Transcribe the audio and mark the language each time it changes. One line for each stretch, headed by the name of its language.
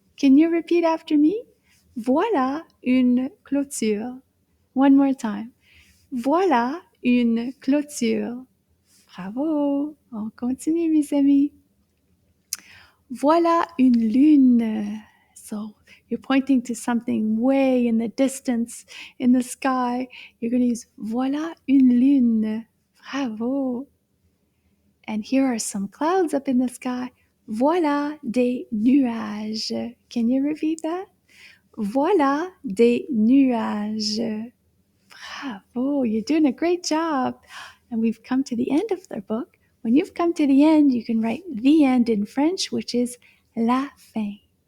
English: Can you repeat after me?
French: Voilà une clôture.
English: One more time.
French: Voilà une clôture. Bravo. On continue, mes amis. Voilà une lune.
English: So you're pointing to something way in the distance in the sky. You're going to use
French: voilà une lune.
English: Bravo. And here are some clouds up in the sky.
French: Voilà des nuages.
English: Can you repeat that?
French: Voilà des nuages. Bravo.
English: You're doing a great job. And we've come to the end of the book. When you've come to the end, you can write the end in French, which is la fin.